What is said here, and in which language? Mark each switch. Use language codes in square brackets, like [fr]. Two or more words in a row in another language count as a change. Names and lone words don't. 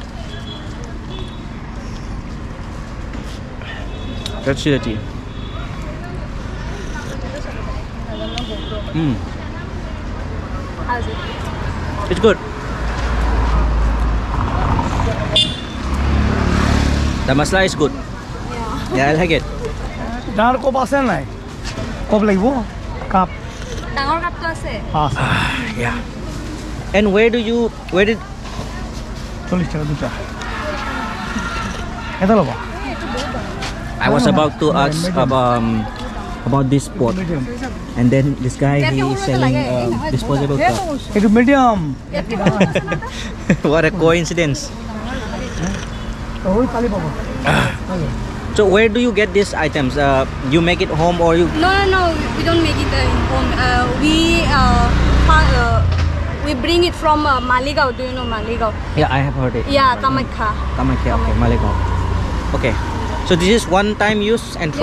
[en] Let's see the tea. how's it It's good. The masala is good. Yeah, I like it. [as] ডাঙৰ কপ আছে নাই কপ লাগিব কাপ ডাঙৰ কাপটো আছে আছে [en] Yeah. And where did [as] 40 টাকা দুটা এটা ল'ব [en] I was about to ask about this pot, and then this guy he is selling disposable cup. [as] এইটো মিডিয়াম [en] What a coincidence! [as] ওই কালি পাব [en] So where do you get these items? You make it home or you? no we don't make it in home we bring it from Maligaon do you know Maligaon Yeah, I have heard it. yeah Kamakha Kamakya, okay, Maligaon. Okay, so this is one-time use and throw,